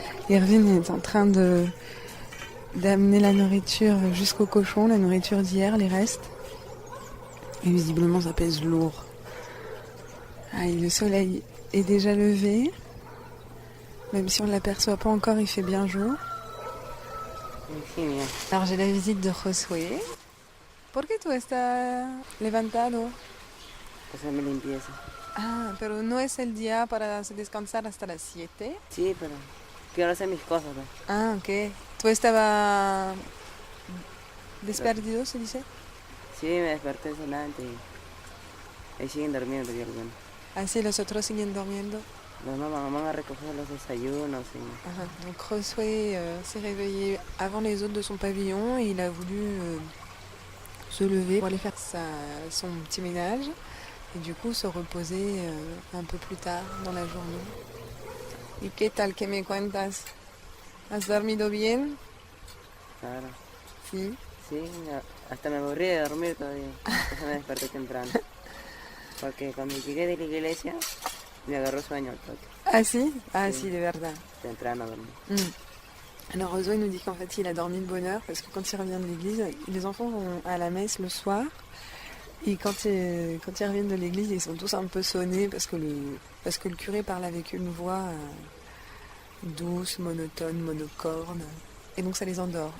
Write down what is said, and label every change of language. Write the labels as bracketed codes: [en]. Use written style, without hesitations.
[fr] Irvine est en train d'amener la nourriture jusqu'au cochon, la nourriture d'hier, les restes. Et visiblement ça pèse lourd. Ah, et le soleil est déjà levé. Même si on ne l'aperçoit pas encore, il fait bien jour. Alors j'ai la visite de Josué. [es] ¿Por qué tú estás levantado? Hacer mi limpieza. Ah, pero no es el día para descansar hasta las 7. Sí, pero quiero hacer mis cosas, ¿no? Ah, ok. ¿Tú estabas desperdido, se dice? Sí, me desperté sonante y ahí siguen durmiendo todavía algunos. Ah, sí, los otros siguen durmiendo. Los mamás van a recoger los desayunos y... [fr] Ah, donc Josué s'est réveillé avant les autres de son pavillon et il a voulu se lever pour aller faire son petit ménage et du coup se reposer un peu plus tard dans la journée. [es] ¿Y qué tal? ¿Qué me cuentas? ¿Has dormido bien? Claro. Sí. Sí, hasta me aburrí de dormir todavía. Entonces me desperté temprano. Porque cuando llegué de la iglesia me agarró sueño al toque. Ah si? Ah Sí. si, de verdad. Temprano dormí. [fr] Alors Josué nous dit qu'en fait il a dormi de bonne heure parce que quand il revient de l'église, les enfants vont à la messe le soir et quand ils reviennent de l'église ils sont tous un peu sonnés parce que le curé parle avec une voix douce, monotone, monocorde et donc ça les endort.